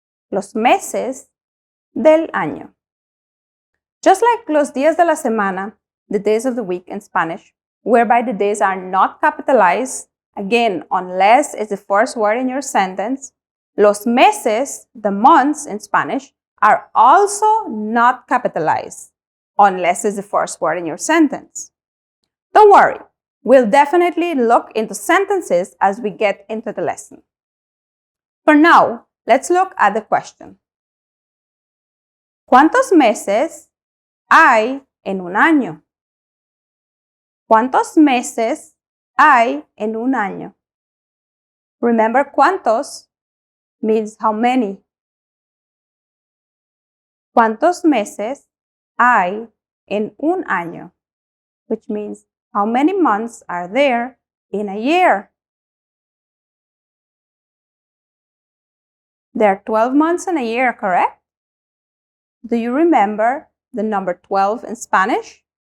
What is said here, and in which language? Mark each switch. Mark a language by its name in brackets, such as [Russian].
[Spanish] Los meses del año. [English] Just like [Spanish] los días de la semana, [English] the days of the week in Spanish, whereby the days are not capitalized, again, unless it's the first word in your sentence, [Spanish] los meses, [English] the months in Spanish, are also not capitalized, unless it's the first word in your sentence. Don't worry, we'll definitely look into sentences as we get into the lesson. For now, let's look at the question. [Spanish] ¿Cuántos meses hay en un año? ¿Cuántos meses hay en un año? [English] Remember, cuántos means how many. [Spanish] ¿Cuántos meses hay en un año? [English] Which means how many months are there in a year? There are 12 months in a year, correct? Do you remember the number 12 in Spanish?